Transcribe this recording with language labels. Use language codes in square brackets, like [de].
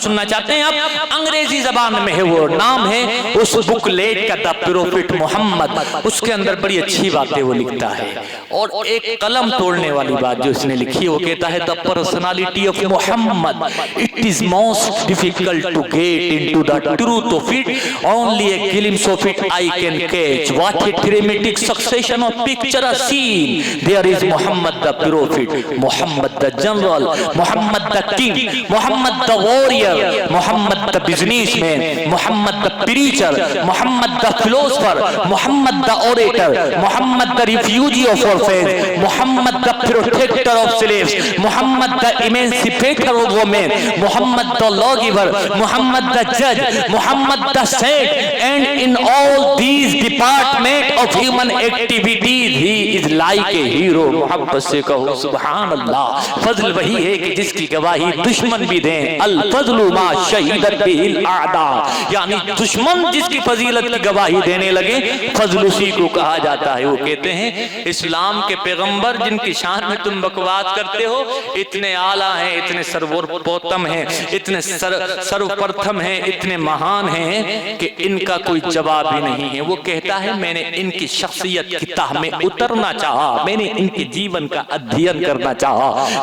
[ur] سننا چاہتے ہیں آپ؟ انگریزی زبان میں ہے، وہ نام ہے اس بک لیٹ کا دا پروفٹ محمد. اس کے اندر بڑی اچھی باتیں وہ لکھتا ہے، اور ایک قلم توڑنے والی بات جو اس نے لکھی ہے وہ کہتا ہے [en] the personality of Muhammad, it is most difficult to get into the truth of it, only a glimpse of it I can catch. What a dramatic succession of picture a scene. There is Muhammad the prophet, Muhammad the general, Muhammad the king, Muhammad the warrior, Muhammad the businessman, Muhammad the preacher, Muhammad the philosopher, Muhammad the orator, Muhammad the refugee of orphans, Muhammad the protector of slaves, Muhammad the emancipator of women, Muhammad the lawgiver, Muhammad the judge, Muhammad the saint, and in all these departments of human activities he is like a hero. [ur] محبت سے کہو سبحان اللہ. فضل وہی ہے کہ جس کی گواہی دشمن بھی دیں. [ar] الفضل ما شہدت به الاعداء، [ur] یعنی دشمن جس کی فضیلت کی گواہی دینے لگے فضل اسی کو کہا جاتا ہے. وہ کہتے ہیں اسلام کے پیغمبر جن کی شان میں تم بکواس کرتے ہو اتنے اعلیٰ ہیں، اتنے سرور پوتم ہیں، اتنے سرپرتھم ہیں، اتنے مہان ہیں کہ ان کا کوئی جواب ہی نہیں ہے. وہ کہتا ہے میں نے ان کی شخصیت کی تہ میں اترنا چاہا، میں نے ان کے جیون کا ادھین کرنا چاہا.